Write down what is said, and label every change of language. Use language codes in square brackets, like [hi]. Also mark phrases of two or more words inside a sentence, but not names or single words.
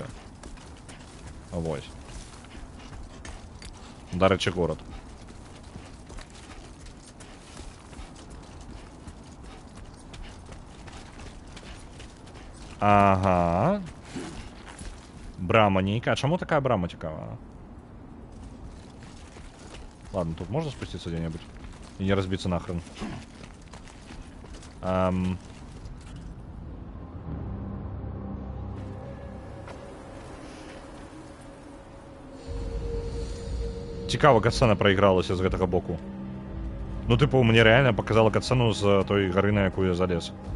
[be] Вось. Дарэчы, горад. Ага. Брама нейкая. Чаму такая брама цікавая? [ru] Ладно, тут можно спуститься где-нибудь? И не разбиться нахрен. [be] Цікава, катсцена проигралася з гэтага боку. [ru] Ну, типу, мне реально показала катсцену [be] з той гары, на якую [ru] я залез.